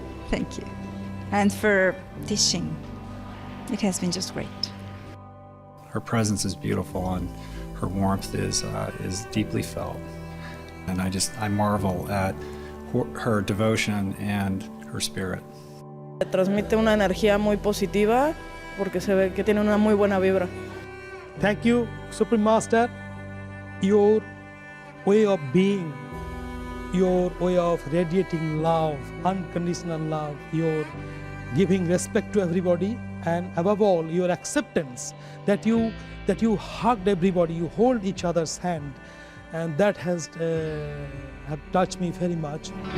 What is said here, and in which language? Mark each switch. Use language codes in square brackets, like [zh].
[en] Thank you. And for teaching. It has been just great. Her presence is beautiful, and her warmth is deeply felt. And I marvel at her devotion and her spirit. [es] Transmite una energía muy positiva porque se ve que tiene una muy buena vibra. [en] Thank you, Supreme Master. Your way of being, your way of radiating love, unconditional love, your giving respect to everybody, and above all, your acceptance that you hugged everybody, you hold each other's hand, and that has have touched me very much.